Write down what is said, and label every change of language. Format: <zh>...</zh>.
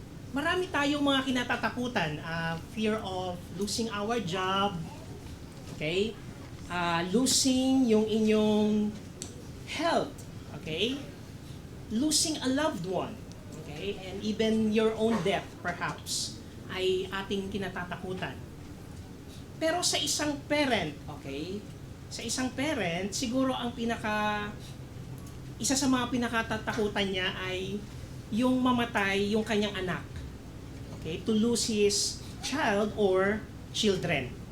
<tl>Marami tayong mga kinatatakutan.</tl> <en>Fear of losing our job. Okay? Losing</en> <tl>yung inyong</tl> <en>health. Okay? Losing a loved one. Okay? And even your own death, perhaps,</en> <tl>ay ating kinatatakutan. Pero sa isang parent, okay? Sa isang parent, siguro ang isa sa mga pinakatatakutan niya ay yung mamatay yung kanyang anak.</tl> <en>Okay? To lose his child or children.</en>